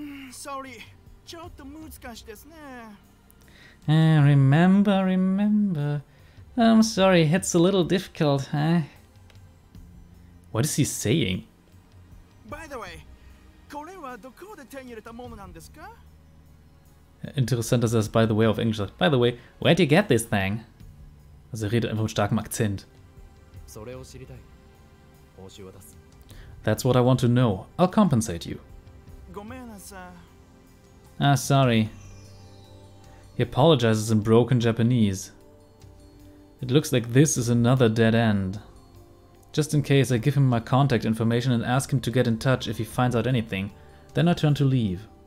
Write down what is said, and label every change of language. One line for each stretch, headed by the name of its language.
English: Sorry、
Japanese: ちょっと難しいですね。
English: Remember. I'm sorry, it's a little difficult, huh? What is he saying? By the way、
Japanese: これはどこで手に入れたものなんですか？
German: Interessant, dass er das
English: by the way
German: auf Englisch sagt.
English: By the way, where'd you get this thing?
German: Also er redet einfach mit starkem Akzent.
Japanese: それを知りたい。報酬を出す。
English: That's what I want to know. I'll compensate you.
Japanese: ごめんなさい。
English: Ah, sorry. He apologizes in broken Japanese. It looks like this is another dead end. Just in case, I give him my contact information and ask him to get in touch if he finds out anything. Then I turn to leave.